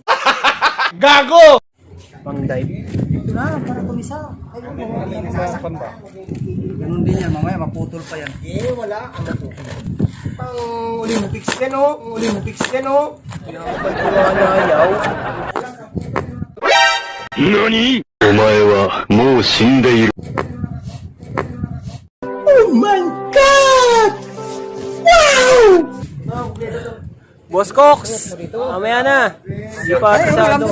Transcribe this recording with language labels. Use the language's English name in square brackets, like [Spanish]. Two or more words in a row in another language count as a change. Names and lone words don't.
[Filipino] Gago! Pang-dive. Ito na, para kumisa. Nasasaktan ba? Ganun din yan, mamaya maputol pa yan. Wala. Pang-Olympics yan o. Olympics yan o. Pagkuwanayaw. [Japanese] NANI?! お前はもう死んでいる。 [English] Oh my God! Wow! Boss Cox! [Filipino] Mamaya na. Hindi pa asado.